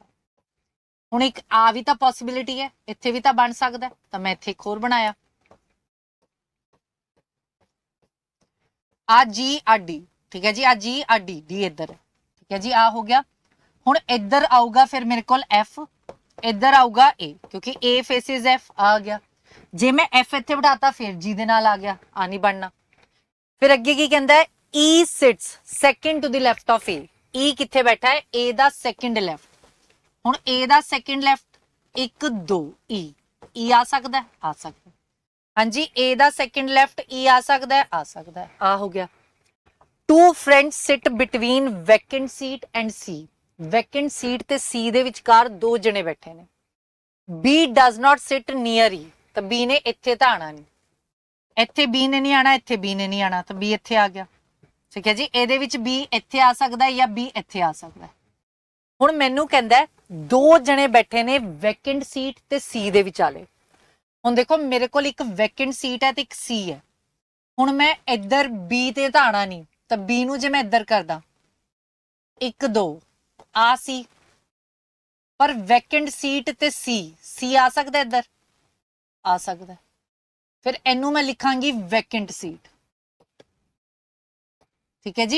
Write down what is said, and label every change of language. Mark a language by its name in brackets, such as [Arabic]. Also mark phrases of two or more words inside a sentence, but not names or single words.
[Punjabi] ਹੁਣ ਇੱਕ ਆ ਭੀ ਤਾਂ ਪੌਸੀਬਿਲਿਟੀ ਹੈ, ਇੱਥੇ ਭੀ ਤਾਂ ਬਣ ਸਕਦਾ ਹੈ, ਤੋ ਮੈਂ ਇੱਥੇ ਇੱਕ ਹੋਰ ਬਣਾਇਆ, ਆ ਜੀ ਆ ਡੀ, ਠੀਕ ਹੈ ਜੀ, ਆ ਜੀ ਆ ਡੀ, ਡੀ ਇਧਰ ਹੈ, ਠੀਕ ਹੈ ਜੀ, ਆ ਹੋ ਗਿਆ। ਹੁਣ ਇਧਰ ਆਊਗਾ ਫਿਰ ਮੇਰੇ ਕੋਲ ਐਫ, ਇਧਰ ਆਊਗਾ ਏ, ਕਿਉਂਕਿ [English] A faces F [Punjabi] ਆ ਗਿਆ, ਜੇ ਮੈਂ ਐਫ ਇੱਥੇ ਬਿਠਾਤਾ ਫਿਰ ਜੀ ਦੇ ਨਾਲ ਆ ਗਿਆ, ਆ ਨਹੀਂ ਬਣਨਾ। ਫਿਰ ਅੱਗੇ ਕੀ ਕਹਿੰਦਾ ਹੈ [English] E sits second to the left of A, [Punjabi] ਈ ਕਿੱਥੇ ਬੈਠਾ ਹੈ, ਏ ਦਾ [English] second left. [Punjabi] ਹੁਣ ਏ ਦਾ [English] second left [Punjabi] 1 2 ਈ ਆ ਸਕਦਾ ਹੈ, ਆ ਸਕਦਾ ਹੈ, ਹਾਂ ਜੀ, ਏ ਦਾ [English] second left [Punjabi] ਈ ਆ ਸਕਦਾ ਹੈ, ਆ ਸਕਦਾ ਹੈ, ਆ ਹੋ ਗਿਆ। [English] two friends sit between vacant seat and C, vacant seat [Punjabi] ਤੇ ਸੀ ਦੇ ਵਿਚਕਾਰ ਦੋ ਜਣੇ ਬੈਠੇ ਨੇ, [English] B does not sit near E, [Punjabi] ਤੋ ਬੀ ਨੇ ਇੱਥੇ ਤਾਂ ਆਣਾ ਨਹੀਂ, ਇੱਥੇ ਬੀ ਨੇ ਨਹੀਂ ਆਣਾ, ਇੱਥੇ ਬੀ ਨੇ ਨਹੀਂ ਆਣਾ, ਤੋ ਬੀ ਇੱਥੇ ਆ ਗਿਆ, ਠੀਕ ਹੈ ਜੀ, ਇਹਦੇ ਵਿੱਚ बी ਇੱਥੇ ਆ ਸਕਦਾ ਹੈ ਜਾਂ बी ਇੱਥੇ ਆ ਸਕਦਾ ਹੈ। ਹੁਣ ਮੈਨੂੰ ਕਹਿੰਦਾ ਦੋ ਜਣੇ ਬੈਠੇ ਨੇ [English] vacant seat [Punjabi] ਤੇ ਸੀ ਦੇ ਵਿਚਾਲੇ। ਹੁਣ ਦੇਖੋ ਮੇਰੇ ਕੋਲ ਇੱਕ [English] vacant seat [Punjabi] ਹੈ ਤੇ ਇੱਕ ਸੀ ਹੈ। ਹੁਣ ਮੈਂ ਇੱਧਰ B ਤੇ ਤਾਂ ਆਣਾ ਨਹੀਂ, ਤਾਂ B ਨੂੰ ਜੇ ਮੈਂ ਇੱਧਰ ਕਰਦਾ 1 2 ਆ ਸੀ, ਪਰ [English] vacant seat [Punjabi] ਤੇ ਸੀ ਆ ਸਕਦਾ ਇੱਧਰ, ਆ ਸਕਦਾ, ਫਿਰ ਇਹਨੂੰ ਮੈਂ ਲਿਖਾਂਗੀ [English] vacant seat, [Punjabi] ਠੀਕ ਹੈ ਜੀ।